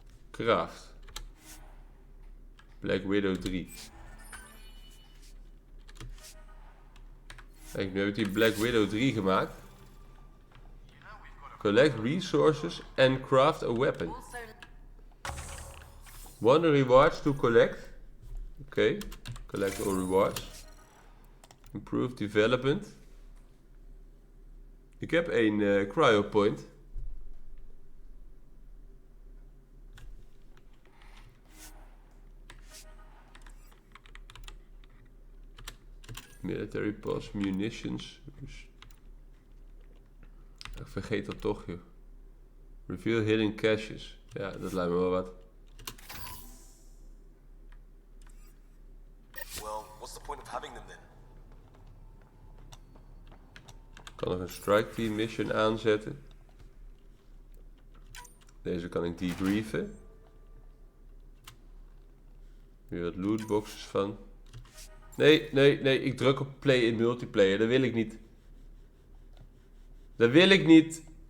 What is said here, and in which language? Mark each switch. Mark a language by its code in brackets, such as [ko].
[en] Craft. Black Widow 3. [nl] Kijk, nu heb ik die Black Widow 3 gemaakt. [en] Collect resources and craft a weapon. One rewards to collect. Oké. Collect all rewards. Improve development. [nl] Ik heb één cryo point. [en] Military pass, munitions. [nl] Ik vergeet dat toch, joh. [en] Reveal hidden caches. [nl] Ja, dat lijkt me wel wat. [en] Well, what's the point of having them then? [nl] Ik kan nog een strike team mission aanzetten. Deze kan ik debriefen. Weer wat lootboxes van. Nee, nee, nee. Ik druk op play in multiplayer. Dat wil ik niet. Dat wil ik niet.